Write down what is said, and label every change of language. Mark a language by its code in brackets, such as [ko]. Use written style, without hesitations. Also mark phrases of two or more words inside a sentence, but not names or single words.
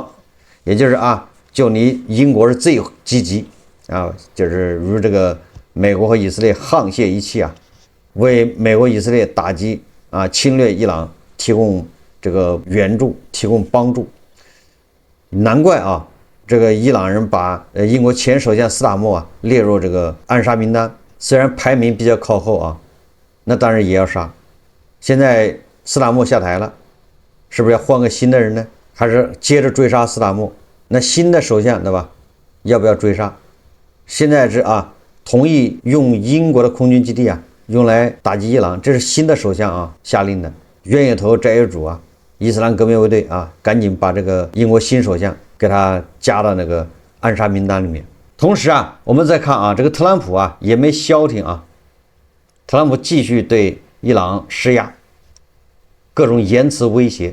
[zh] 也就是就你英國是最積極就是如這個美國和以色列沆瀣一氣為美國以色列打擊侵略伊朗提供這個援助，提供幫助。難怪這個伊朗人把英國前首相斯塔默列入這個暗殺名單，雖然排名比較靠後那當然也要殺。現在斯塔默下台了，是不是要換個新的人呢？還是接着追殺斯塔默？那新的首相对吧？要不要追殺？现在是同意用英國的空軍基地用來打擊伊朗，這是新的首相下令的。冤有頭債有主伊斯蘭革命衛隊趕緊把這個英國新首相給他加到那個暗殺名單裡面。同時我們再看這個特朗普也沒消停特朗普繼續對伊朗施壓，各種言辭威脅。